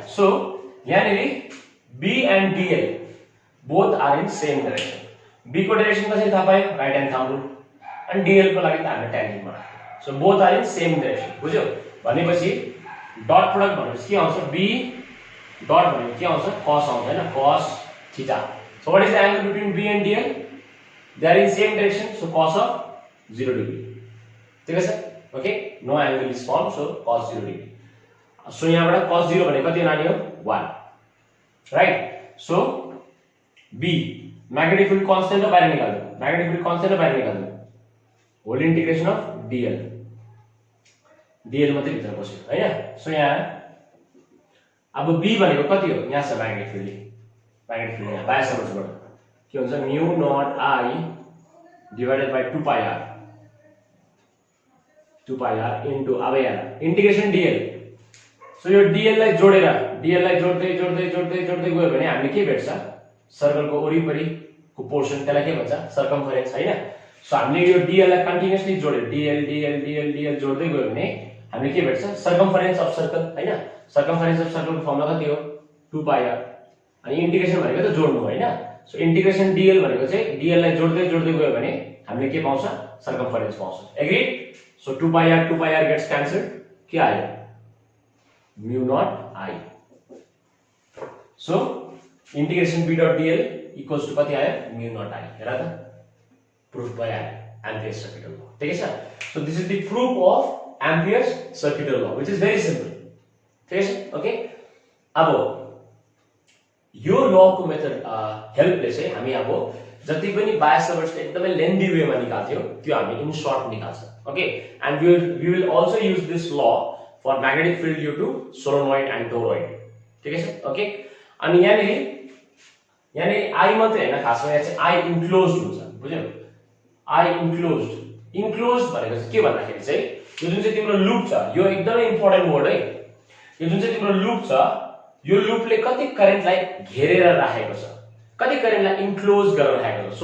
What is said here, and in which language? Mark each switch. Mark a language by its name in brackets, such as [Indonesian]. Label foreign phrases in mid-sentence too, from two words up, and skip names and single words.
[English] सो यहाँनिर B and dL both are in same direction. [Nepali] बी को डाइरेक्सन कसरी थाहा पायो, [English] right hand thumb rule, [Nepali] अनि डीएल को लागि त हामीले ट्यान्जेन्टमा राख्यो। [English] So both are in same direction. [Nepali] बुझ्यो? भनेपछि [English] dot product [Nepali] भनेपछि के आउँछ, [English] B dot [Nepali] भनेको के आउँछ, कस आउँछ हैन, [English] cos theta. So what is the angle between B and dL, they are in same direction, so cos of 0 degree. [Nepali] ठिक छ? [English] OK, no angle is form, so cos 0 degree. [Nepali] सो यहाँबाट cos 0 भनेको कति नानी हो, 1, राइट। सो [English] B magnetic field constant [Nepali] हो बाहिर निकाल्नु, [English] magnetic field constant [Nepali] हो बाहिर निकाल्नु, [English] whole integration of dL, [Nepali] डीएल मात्रै भित्र बस्यो हैन। सो यहाँ अब बी भनेको कति हो, यहाँ छ [English] magnetic field, magnetic field [Nepali] यहाँ बाहिर समझबाट के हुन्छ, [English] mu naught I divided by 2 pi r, 2 pi r into [Nepali] अब यहाँ [English] integration dL. [Nepali] सो यो डीएल लाई जोडेर, डीएल लाई जोड्दै जोड्दै जोड्दै जोड्दै गयो भने हामीले के भेट्छ, सर्कलको वरिपरिको पोर्सन, त्यसलाई के भन्छ, सर्कम्फरेन्स हैन। सो हामीले यो डीएल लाई कन्टिन्युअसली जोड्यो, डीएल डीएल डीएल डीएल जोड्दै गयो भने हामीले के भेट्छ, [English] circumference of circle [Nepali] हैन। [English] circumference of circle [Nepali] फर्मुला कति हो, [English] 2 pi r, [Nepali] अनि इंटीग्रेशन भनेको त जोड्नु हो हैन। सो [English] integration dL [Nepali] भनेको चाहिँ डीएल लाई जोड्दै जोड्दै गयो भने हामीले के पाउँछ, सर्कम्फरेन्स पाउँछ। एग्रीड? [English] so 2 pi r gets cancelled, [Nepali] के आयो, [English] mu naught I. so integration B dot dL equals to [Nepali] कति आयो, [English] mu naught I. [Nepali] हेर त, [English] proof by Ampere's circuital law. [Hindi] ठीक है सर? [English] So this is the proof of Ampere's circuital law, which is very simple. [Hindi] ठीक है? ओके, [Nepali] अब यो लॉ को मेथड हेल्पले चाहिँ हामी अब जति पनि बायस सर्किट्स एकदमै लेन्दी वेमा निकाल्थ्यो त्यो हामी [English] in short [Nepali] निकाल्छ। [English] OK, and we will also use this law for magnetic field due to solenoid and toroid. [Hindi] ठीक है सर? [Nepali] ओके, अनि यहाँनिर आई मात्रै हैन, खासमा यहाँ चाहिँ [English] I enclosed [Nepali] हुन्छ। बुझ्यौ? [English] I enclosed, [Nepali] इन्क्लोज्ड भनेको चाहिँ के भन्दाखेरि चाहिँ यो जुन चाहिँ तिम्रो लूप छ, यो एकदमै [English] important word [Nepali] है। यो जुन चाहिँ तिम्रो लूप छ, यो लूपले कति करेन्टलाई घेरेर राखेको छ, कति करेन्टलाई इन्क्लोज गरेर राखेको छ।